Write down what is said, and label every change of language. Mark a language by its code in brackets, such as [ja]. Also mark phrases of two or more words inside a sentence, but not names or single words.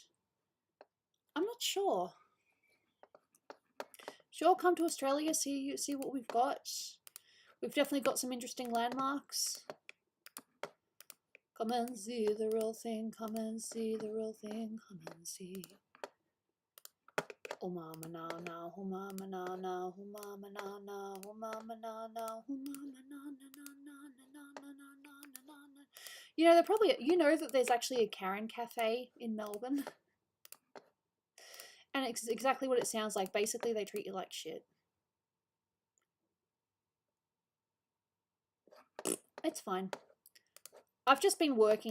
[en] I'm not sure. Sure, come to Australia, see what we've got. We've definitely got some interesting landmarks. Come and see the real thing, come and see the real thing, come and see. Oh mama na na, oh mama na na, oh mama na na, oh mama na na, oh mama na na na na na na na na na. You know, they're probably, you know that there's actually a Karen cafe in Melbourne. And it's exactly what it sounds like. Basically, they treat you like shit. It's fine. I've just been working.